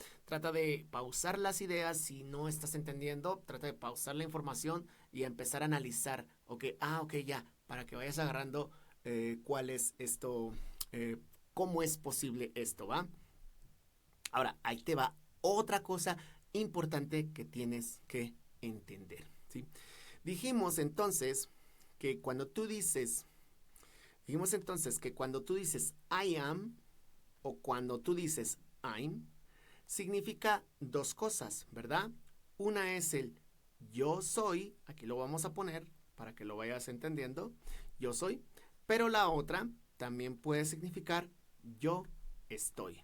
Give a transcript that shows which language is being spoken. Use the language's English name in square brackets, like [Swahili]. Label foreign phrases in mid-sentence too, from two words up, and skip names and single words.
[Spanish] Trata de pausar las ideas si no estás entendiendo, trata de pausar la información y empezar a analizar, ok, ya, para que vayas agarrando cuál es esto, cómo es posible esto, ¿va? Ahora, ahí te va otra cosa importante que tienes que entender, ¿sí? Dijimos entonces que cuando tú dices [English] I am [Spanish] o cuando tú dices I'm, significa dos cosas, ¿verdad? Una es el yo soy, aquí lo vamos a poner para que lo vayas entendiendo, yo soy, pero la otra también puede significar yo estoy.